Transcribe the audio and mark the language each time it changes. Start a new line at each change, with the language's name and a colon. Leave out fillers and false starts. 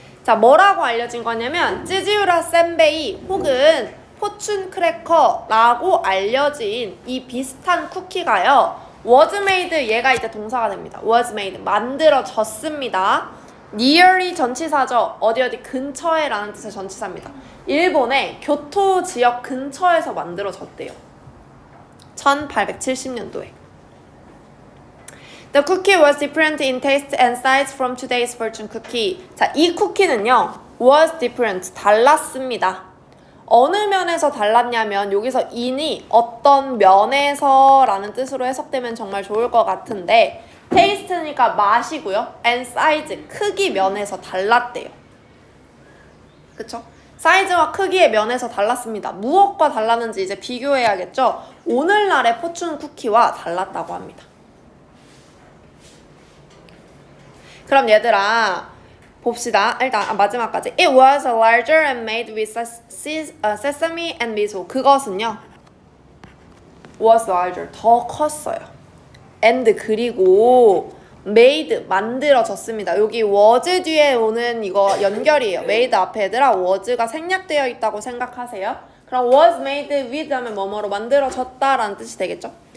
Korean: 자, 뭐라고 알려진 거냐면 찌지우라 센베이 혹은 포춘 크래커라고 알려진 이 비슷한 쿠키가요,
English: was made,
Korean: 얘가 이제 동사가 됩니다. was made, 만들어졌습니다. nearly 전치사죠. 어디 어디 근처에 라는 뜻의 전치사입니다. 일본의 교토 지역 근처에서 만들어졌대요. 1870년도에.
English: The cookie was different in taste and size from today's fortune cookie.
Korean: 자, 이 쿠키는요,
English: was different,
Korean: 달랐습니다. 어느 면에서 달랐냐면 여기서 in이 어떤 면에서 라는 뜻으로 해석되면 정말 좋을 것 같은데 taste니까 맛이고요.
English: and size,
Korean: 크기 면에서 달랐대요. 그쵸? 사이즈와 크기의 면에서 달랐습니다. 무엇과 달랐는지 이제 비교해야겠죠? 오늘날의 포춘 쿠키와 달랐다고 합니다. 그럼 얘들아 봅시다. 일단 마지막까지.
English: It was larger and made with sesame and miso.
Korean: 그것은요.
English: was larger.
Korean: 더 컸어요. and 그리고 made 만들어졌습니다. 여기 was 뒤에 오는 이거 연결이에요. made 앞에 얘들아 was가 생략되어 있다고 생각하세요. 그럼
English: was made with
Korean: 하면 뭐뭐로 만들어졌다라는 뜻이 되겠죠.